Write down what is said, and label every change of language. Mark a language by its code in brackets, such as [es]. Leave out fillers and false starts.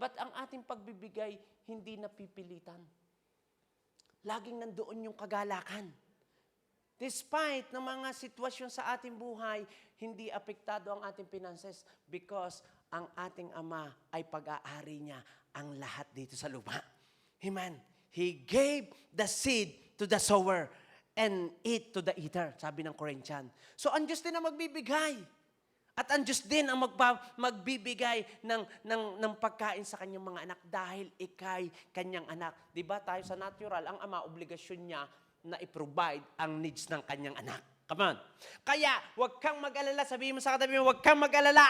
[tl] But ang ating pagbibigay, hindi napipilitan. Laging nandoon yung kagalakan. Despite ng mga sitwasyon sa ating buhay, hindi apektado ang ating finances because ang ating Ama ay pag-aari niya ang lahat dito sa lupa. Amen. [en] He gave the seed to the sower and it to the eater, [tl] sabi ng Corinthian. So, ang Diyos din ang magbibigay. At ang Diyos din ang magbibigay ng pagkain sa kanyang mga anak dahil ikay kanyang anak. Di ba tayo sa natural, ang ama, obligasyon niya na i-provide ang needs ng kanyang anak. [en] Come on. [tl] Kaya, huwag kang mag-alala. Sabihin mo sa katabi mo, huwag kang mag-alala.